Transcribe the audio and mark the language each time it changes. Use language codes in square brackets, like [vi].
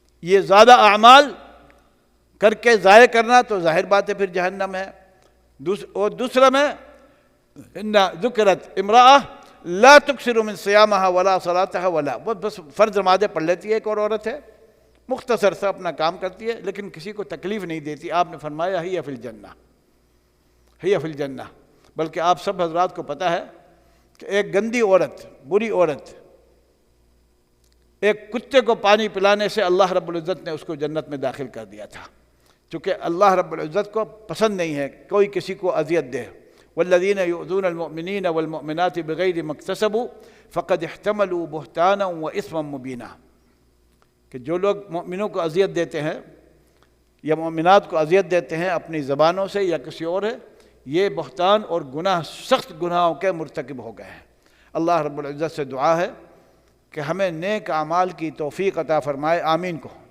[ur] یہ زیادہ اعمال کر کے ضائع کرنا تو ظاہر بات ہے پھر جہنم ہے۔ اور دوسرا میں [ar] ان ذکرت امرأہ لا تکثر من صیامها ولا صلاتها ولا، [ur] وہ بس فرض نمازیں پڑھ لیتی ہے، ایک اور عورت ہے، مختصر سا اپنا کام کرتی ہے لیکن کسی کو تکلیف نہیں دیتی۔ آپ نے فرمایا [ar] ہی فی الجنہ، ہی فی الجنہ۔ [ur] بلکہ آپ سب حضرات کو پتہ ہے کہ ایک گندی عورت، بری عورت، ایک کتے کو پانی پلانے سے اللہ رب العزت نے اس کو جنت میں داخل کر دیا تھا، چونکہ اللہ رب العزت کو پسند نہیں ہے کوئی کسی کو اذیت دے۔ [ar] والذين يؤذون المؤمنين والمؤمنات بغير ما اكتسبوا فقد احتملوا بهتانا وإثما مبينا. [ur] کہ جو لوگ مومنوں کو اذیت دیتے ہیں یا مومنات کو اذیت دیتے ہیں اپنی زبانوں سے یا کسی اور ہے، یہ بہتان اور گناہ، سخت گناہوں کے مرتکب ہو گئے ہیں. اللہ رب العزت سے دعا ہے کہ ہمیں نیک اعمال کی توفیق عطا فرمائے، آمین کو.